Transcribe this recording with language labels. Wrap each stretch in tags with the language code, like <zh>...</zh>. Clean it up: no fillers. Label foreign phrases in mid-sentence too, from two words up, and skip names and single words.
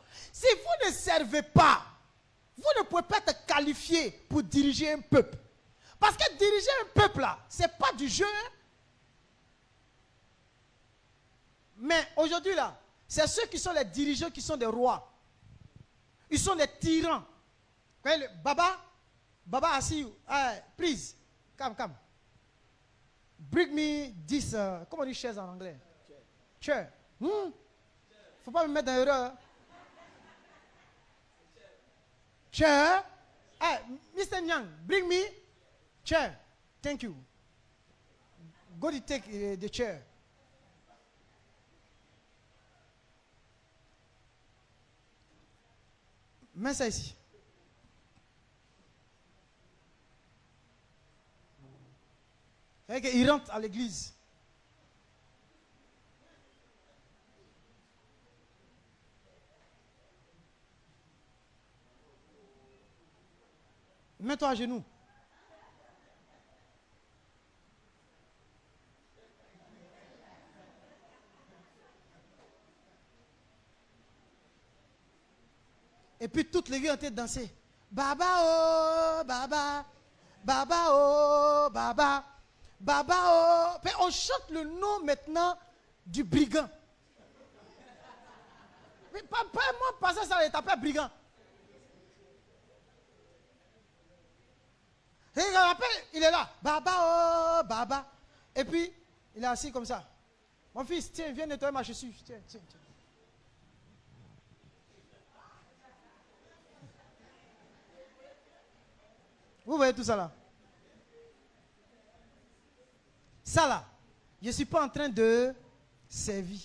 <fr>Si vous ne servez pas, vous ne pouvez pas être qualifié pour diriger un peuple. Parce que diriger un peuple là, ce n'est pas du jeu. Hein? Mais aujourd'hui là, c'est ceux qui sont les dirigeants qui sont des rois. Ils sont des tyrans. Baba assis,</fr> <en>please, come. Bring me this,</en> <fr>comment on dit chaise en anglais?</fr> <en>Chair.</en> <fr>Faut pas me mettre dans l'erreur.</fr> <en>Chair. Hey, Mr. Nyang, bring me chair. Thank you. Go to take the chair.</en> <fr>Mets ça ici. Il rentre à l'église. Mets-toi à genoux. Et puis toute l'église était danser. Baba oh, baba. Baba oh, baba. Baba oh. Puis on chante le nom maintenant du brigand. Mais pas moi passer ça, il t'appelle brigand. Et il est là. Baba oh, baba. Et puis il est assis comme ça. Mon fils, tiens, viens nettoyer ma chaussure. Tiens. Vous voyez tout ça là? Ça là, je ne suis pas en train de servir.</fr>